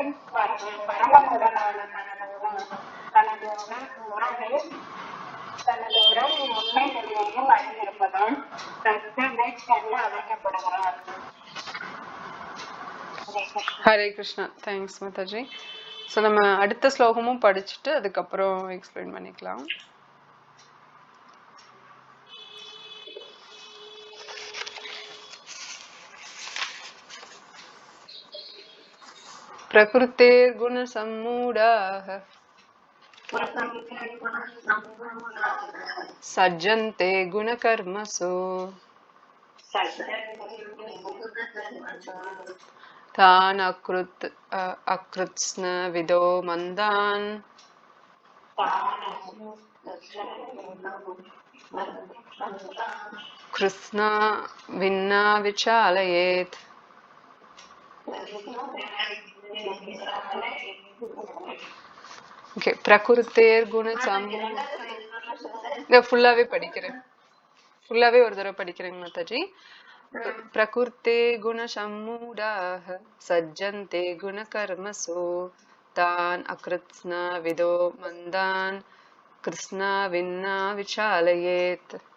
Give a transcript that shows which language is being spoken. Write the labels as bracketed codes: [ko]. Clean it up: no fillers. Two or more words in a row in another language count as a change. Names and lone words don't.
[ta] பரமமுடனான தனது உறவு உண்மை நிலையையும் அறிந்திருப்பதால் தத்வவேத் என்று அழைக்கப்படுகிறார். ஹரே கிருஷ்ணா. தேங்க்ஸ் மாதாஜி. ஸோ நம்ம அடுத்த ஸ்லோகமும் படிச்சுட்டு அதுக்கப்புறம் எக்ஸ்பிளைன் பண்ணிக்கலாம். [sa] प्रकृतेर् गुणसम्मूढाः सज्जन्ते गुणकर्मसु तान् अकृत्स्न विदो मन्दान् कृत्स्ना विन्ना विचालयेत्. [ta] ஓகே, [sa] प्रकृतेर् गुणसम्मूढ [ta] ஃபுல்லாவே படிக்கிறேன். ஃபுல்லாவே ஒரு தடவை படிக்கிறேங்க மாதாஜி. [sa] प्रकृते गुणसम्मूढाः सज्जन्ते गुणकर्मसु तान् अकृत्स्न विदो मन्दान् कृष्णा विन्ना विचालयेत्.